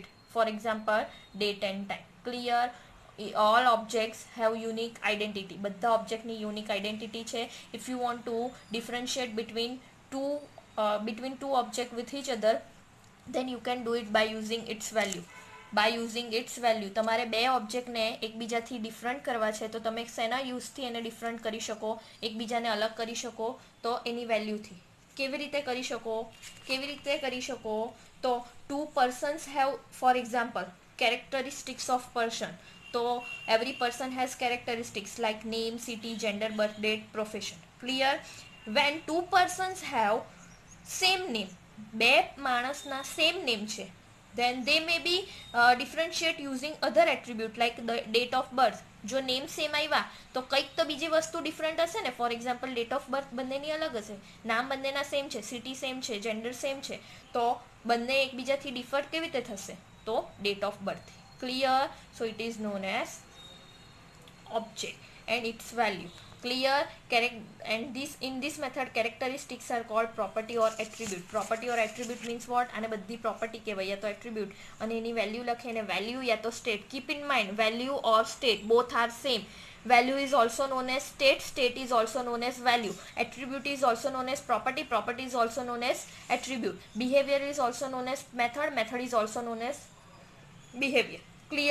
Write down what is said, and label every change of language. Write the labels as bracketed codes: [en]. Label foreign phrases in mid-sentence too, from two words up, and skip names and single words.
[en] For example, date and time. Clear? All objects have unique identity. [gu] બધા objectની [en] unique identity [gu] છે. [en] If you want to differentiate between two objects with each other, then you can do it by using its value. By using its value. [gu] તમારે બે ઓબ્જેક્ટને એકબીજાથી ડિફરન્ટ કરવા છે, તો તમે શેના યુઝથી એને ડિફરન્ટ કરી શકો, એકબીજાને અલગ કરી શકો? તો એની વેલ્યુથી. કેવી રીતે કરી શકો? [en] તો two persons have, for example, characteristics of person. So every person has characteristics like name, city, gender, birth date, profession. Clear? When two persons have same name, [gu] બે માણસના [en] same name [gu] છે, [en] then they may be differentiate using other attribute like the date of birth. [gu] જો [en] name same [gu] આવ્યા તો કંઈક તો બીજી વસ્તુ ડિફરન્ટ હશે ને. [en] for example, date of birth [gu] બંનેની અલગ હશે, નામ બંનેના સેમ છે, [en] city same [gu] છે, [en] gender same [gu] છે, તો બંને એકબીજાથી ડિફર કેવી રીતે થશે? [en] તો date of birth. clear? so it is known as object and its value. Clear? And in this method characteristics are called property or attribute. Property or attribute means what? [gu] આને બધી property કહેવાય, યા તો attribute, અને એની value લખે એને value યા તો state. [en] Keep in mind, value or state both are same. Value is also known as state, state is also known as value. Attribute is also known as property, property is also known as attribute. Behavior is also known as method, method is also known as behavior.